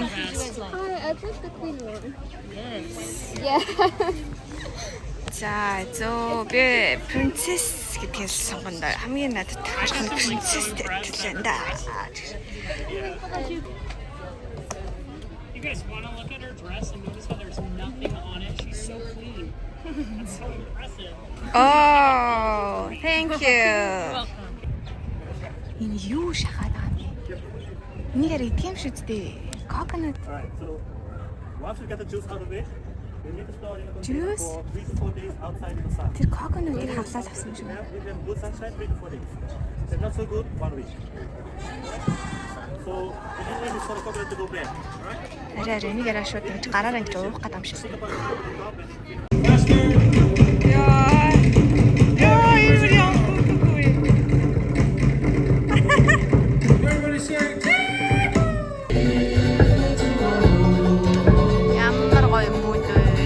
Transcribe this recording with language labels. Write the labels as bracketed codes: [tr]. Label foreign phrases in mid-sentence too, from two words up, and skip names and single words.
[en] I put the queen one. Yes. Yeah. [mn] За зөө би принцесс гэдгээс сонгоно. Хамгийн надад таарах нь принцесс гэтлээ да. [en] You guys want to look at her dress and notice how there's nothing on it? She's so clean. That's so impressive. Oh, thank you. Welcome. [mn] Энэ юу шахаад байгаа юм бэ? Энийг идэх юм шүү дээ. [en] Coconut. Alright, so once we get the juice out of it, we need to store it in a Juice? container for 3 to 4 days outside in the sun. [mn] Тэр coconut-ыг хавлаад авсан юм шүү. [en] If you have good sunshine, 3 to 4 days. If not so good, 1 week. So, we don't want this sort of coconut to go bad. Alright? [mn] Арай энийг арай шууд ингэж гараараа ингэж уух гэдэг юм шиг. [en] Put the bottom on top and [mn] Ямар гоё мүүд вэ?